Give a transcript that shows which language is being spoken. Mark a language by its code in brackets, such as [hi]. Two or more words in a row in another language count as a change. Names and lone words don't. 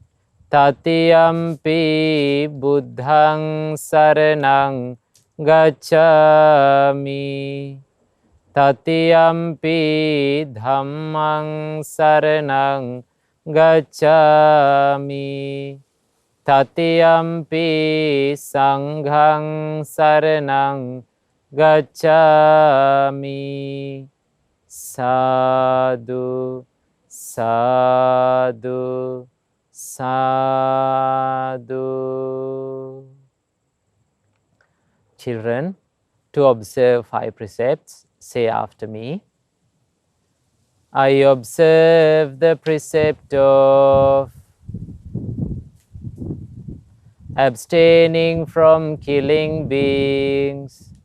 [pi] Tatiyampi Buddhaṃ saraṇaṃ gacchāmi, Tatiyampi Dhammaṃ saraṇaṃ gacchāmi, Tatiyampi Sanghaṃ saraṇaṃ gacchāmi. Sadhu, sadhu, sadhu. [en] Children, to observe 5 precepts, say after me. I observe the precept of abstaining from killing beings.